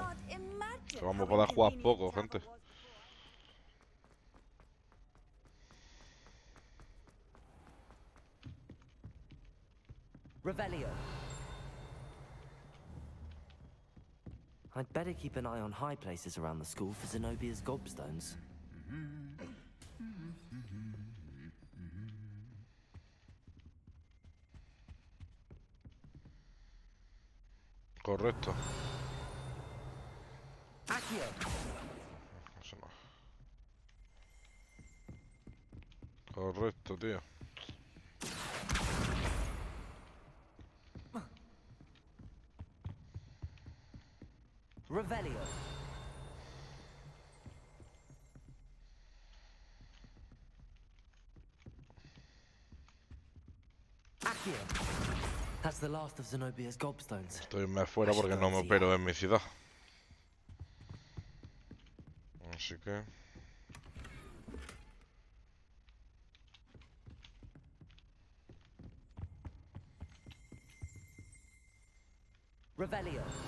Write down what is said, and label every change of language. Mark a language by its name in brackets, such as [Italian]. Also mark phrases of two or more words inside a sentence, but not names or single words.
[Spanish] que vamos a poder jugar poco, gente. Revelio. [English] I'd better keep an eye on high places around the school for Zenobia's gobstones. [Spanish] Correcto. Accio. Eso no. Correcto, tío. Revelio. Accio. [English] That's the last of Zenobia's gobstones. [Spanish] Estoy un mes fuera porque no me opero en mi ciudad. Así que... Revelio.